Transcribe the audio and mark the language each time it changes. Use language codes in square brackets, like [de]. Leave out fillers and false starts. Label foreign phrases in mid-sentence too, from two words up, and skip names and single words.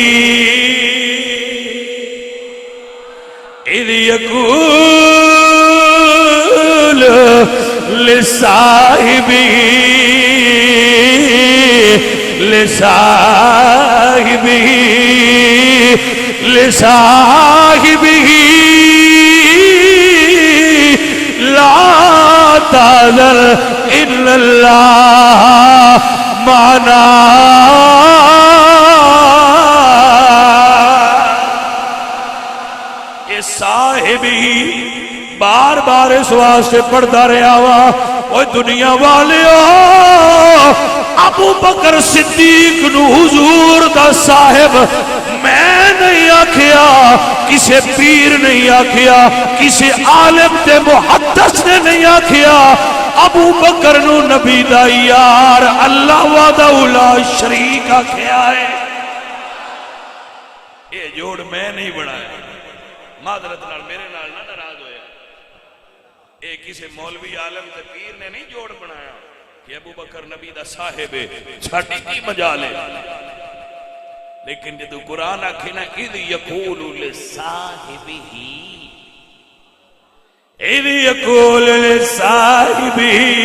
[ar] اذ يقول لصاحبه لصاحبه لا تحزن ان اللہ معنا. [ur] یہ صاحبی بار بار اس واسطے پڑھتا رہا وا. [pa] اوہ دنیا والیو ابو بکر صدیق نو حضور دا صاحب میں نہیں آکھیا, کسے پیر نہیں آکھیا, کسے عالم تے محدث نے نہیں آکھیا. ابو بکر نو نبی دا یار [ar] اللہ وحدہ لا شریک [pa] آکھیا ہے. [ur] یہ جوڑ میں نہیں بنایا. [pa] معذرت نال میرے نال نہ ناراض ہویا. یہ کسی مولوی عالم تے پیر نے نہیں جوڑ بنایا کہ ابو بکر نبی دا صاحب ہے. [ur] چھاٹی کی مجال ہے. [pa] لیکن جدو قرآن آکھے نا [ar] اذ یقول لصاحبہ اذ یقول لصاحبہ.